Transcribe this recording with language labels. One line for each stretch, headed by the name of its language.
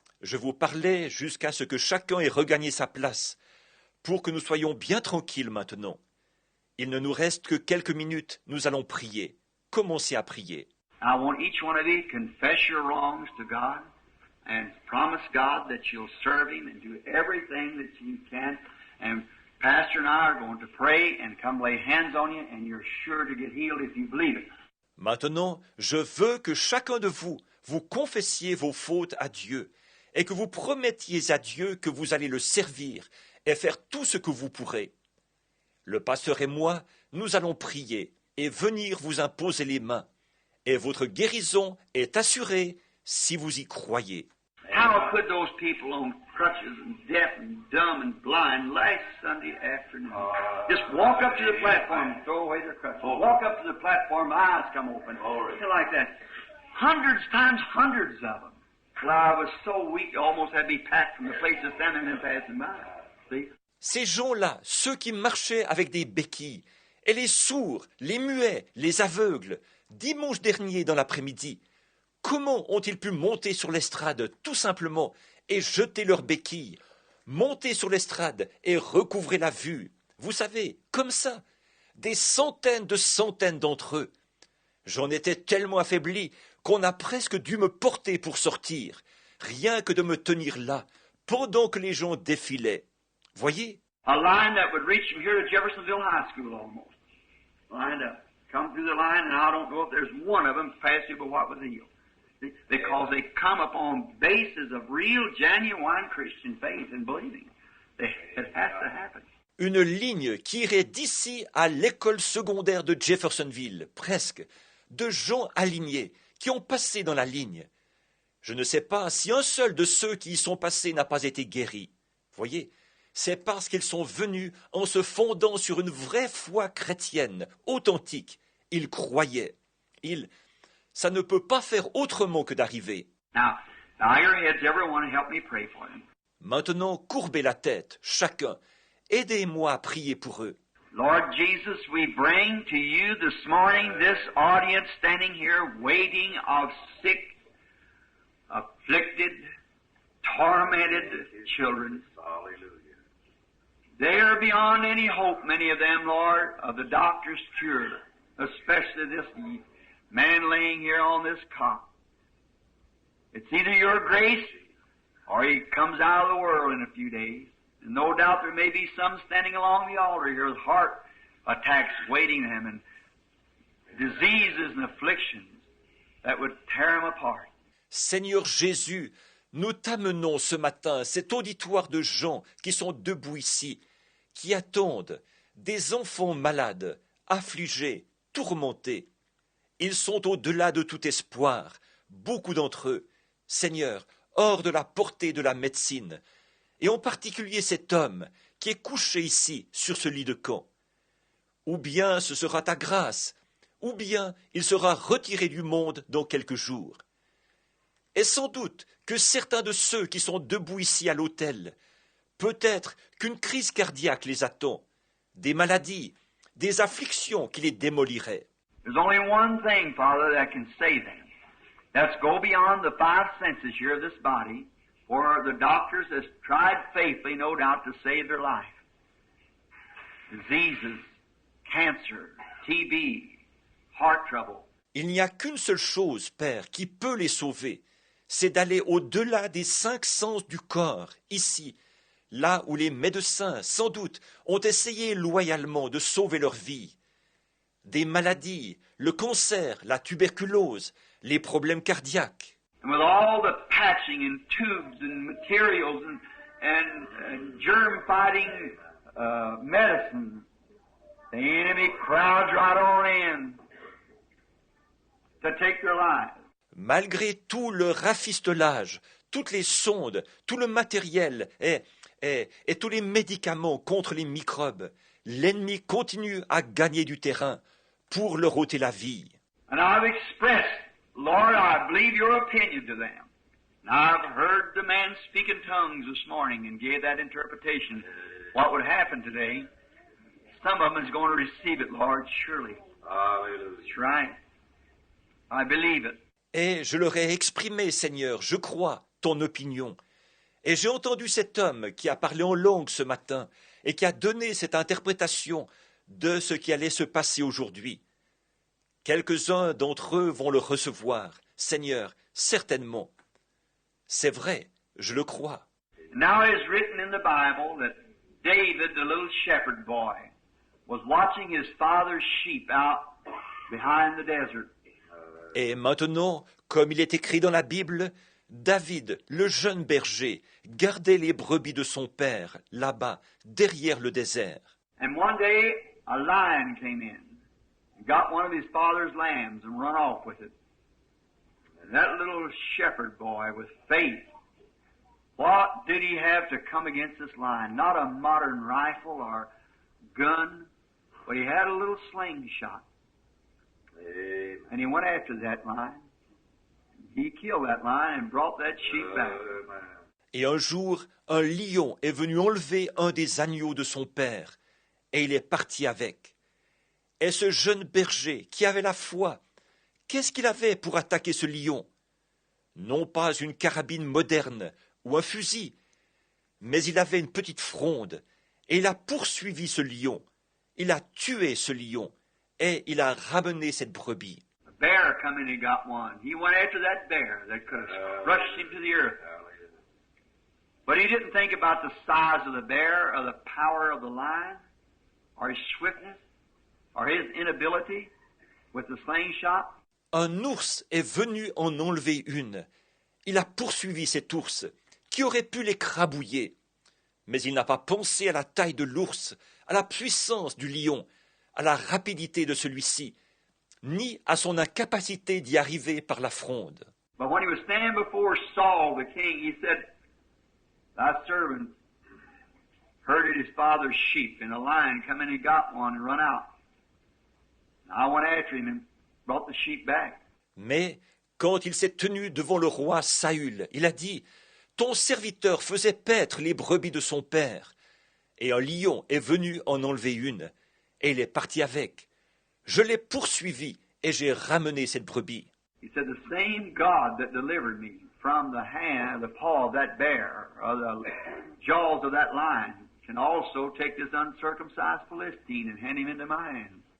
French: Je vous parlais jusqu'à ce que chacun ait regagné sa place, pour que nous soyons bien tranquilles maintenant. Il ne nous reste que quelques minutes, nous allons prier. Commencez à prier.
English: I want each one of you to confess your wrongs to God and promise God that you'll serve Him and do everything that you can. And Pastor and I are going to pray and come lay hands on you, and you're sure to get healed if you believe it.
French: Maintenant, je veux que chacun de vous confessiez vos fautes à Dieu et que vous promettiez à Dieu que vous allez le servir et faire tout ce que vous pourrez. Le pasteur et moi, nous allons prier et venir vous imposer les mains, et votre guérison est assurée si vous y croyez.
English: How could those people on crutches and deaf and dumb and blind last Sunday afternoon just walk up to the platform and throw away their crutches? Walk up to the platform, eyes come open, like that. Hundreds times hundreds of them. Well, I was so weak, I almost had to be packed from the place of standing and passing by. See?
French: Ces gens-là, ceux qui marchaient avec des béquilles, et les sourds, les muets, les aveugles, dimanche dernier dans l'après-midi, comment ont-ils pu monter sur l'estrade tout simplement et jeter leurs béquilles, monter sur l'estrade et recouvrer la vue? Vous savez, comme ça, des centaines de centaines d'entre eux. J'en étais tellement affaibli qu'on a presque dû me porter pour sortir, rien que de me tenir là, pendant que les gens défilaient. Voyez?
English: A line that would reach from here to Jeffersonville High School almost. Lined up. Come through the line, and I don't know if there's one of them past you but what was healed. See? Because they come upon bases of real, genuine Christian faith and believing. It has to happen.
French: Une ligne qui irait d'ici à l'école secondaire de Jeffersonville, presque, de gens alignés, qui ont passé dans la ligne. Je ne sais pas si un seul de ceux qui y sont passés n'a pas été guéri. Voyez, c'est parce qu'ils sont venus en se fondant sur une vraie foi chrétienne, authentique. Ils croyaient. Ça ne peut pas faire autrement que d'arriver.
English: Now, bow your heads, everyone, and help me pray for them.
French: Maintenant, courbez la tête, chacun. Aidez-moi à prier pour eux.
English: Lord Jesus, we bring to you this morning this audience standing here waiting of sick, afflicted, tormented children. Hallelujah. They are beyond any hope, many of them, Lord, of the doctor's cure, especially this man laying here on this cot. It's either your grace or he comes out of the world in a few days. And no doubt there may be some standing along the altar here with heart attacks waiting them and diseases and afflictions that would tear them apart.
French: Seigneur Jésus, nous t'amenons ce matin cet auditoire de gens qui sont debout ici, qui attendent, des enfants malades, affligés, tourmentés. Ils sont au-delà de tout espoir, beaucoup d'entre eux, Seigneur, hors de la portée de la médecine, et en particulier cet homme qui est couché ici sur ce lit de camp. Ou bien ce sera ta grâce, ou bien il sera retiré du monde dans quelques jours. Et sans doute que certains de ceux qui sont debout ici à l'autel, peut-être qu'une crise cardiaque les attend, des maladies, des afflictions qui les démoliraient.
English: There's only one thing, Father, that can save them. Let's go beyond the five senses here of this body, where the doctors has tried faithfully, no doubt, to save their life. Diseases, cancer, TB, heart trouble.
French: Il n'y a qu'une seule chose, Père, qui peut les sauver, c'est d'aller au-delà des 5 sens du corps, ici, là où les médecins, sans doute, ont essayé loyalement de sauver leur vie. Des maladies, le cancer, la tuberculose, les problèmes cardiaques.
English: And with all the patching and tubes and materials and germ-fighting medicine, the enemy crowds right on in to take their lives.
French: Malgré tout le rafistolage, toutes les sondes, tout le matériel et tous les médicaments contre les microbes, l'ennemi continue à gagner du terrain pour leur ôter la vie.
English: And I've expressed, Lord, I believe your opinion to them. And I've heard the man speak in tongues this morning and gave that interpretation. What would happen today? Some of them is going to receive it, Lord, surely. Hallelujah. That's right. I believe it.
French: Et je leur ai exprimé, Seigneur, je crois, ton opinion. Et j'ai entendu cet homme qui a parlé en langue ce matin et qui a donné cette interprétation de ce qui allait se passer aujourd'hui. Quelques-uns d'entre eux vont le recevoir, Seigneur, certainement. C'est vrai, je le crois.
English: Now it is written in the Bible that David, the little shepherd boy, was watching his father's sheep out behind the desert.
French: Et maintenant, comme il est écrit dans la Bible, David, le jeune berger, gardait les brebis de son père, là-bas, derrière le désert.
English: And one day, a lion came in, and got one of his father's lambs and run off with it. And that little shepherd boy with faith, what did he have to come against this lion? Not a modern rifle or gun, but he had a little slingshot. And he went after that lion. He killed that lion and brought that sheep back.
French: Et un jour, un lion est venu enlever un des agneaux de son père, et il est parti avec. Et ce jeune berger, qui avait la foi, qu'est-ce qu'il avait pour attaquer ce lion? Non pas une carabine moderne ou un fusil, mais il avait une petite fronde, et il a poursuivi ce lion. Il a tué ce lion, et il a ramené cette brebis.
English: A bear come in and got one. He went after that bear that could have rushed him to the earth. But he didn't think about the size of the bear or the power of the lion or his swiftness or his inability with the slingshot.
French: Un ours est venu en enlever une. Il a poursuivi cet ours, qui aurait pu l'écrabouiller. Mais il n'a pas pensé à la taille de l'ours, à la puissance du lion, à la rapidité de celui-ci, ni à son incapacité d'y arriver par la fronde.
English: But when he was standing before Saul the king, he said, Thy servant herded his father's sheep, and a lion come in and got one and run out. And I went after him and brought the sheep back.
French: Mais quand il s'est tenu devant le roi Saül, il a dit, ton serviteur faisait paître les brebis de son père, et un lion est venu en enlever une, et il est parti avec. Je l'ai poursuivi, et j'ai ramené cette brebis.
English: He said, the same God that delivered me from the hand, the paw of that bear, or the jaws of that lion, can also take this uncircumcised Philistine and hand him into my hand.